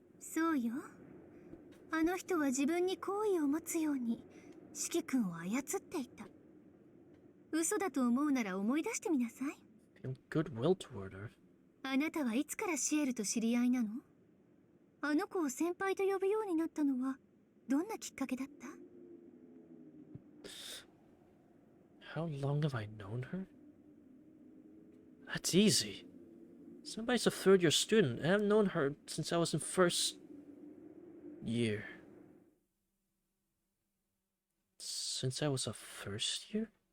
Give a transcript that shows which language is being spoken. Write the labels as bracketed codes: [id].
[ja] そうよ。あの人は自分に好意を持つように四季君を操っていた。嘘だと思うなら思い出してみなさい。 [en] Feel goodwill toward her. [ja] あなたはいつからシエルと知り合いなの？あの子を先輩と呼ぶようになったのはどんなきっかけだった？ [en] How long have I known her? That's easy. Senpai's a third-year student, and I've known her since I was in first year. Since I was a first year?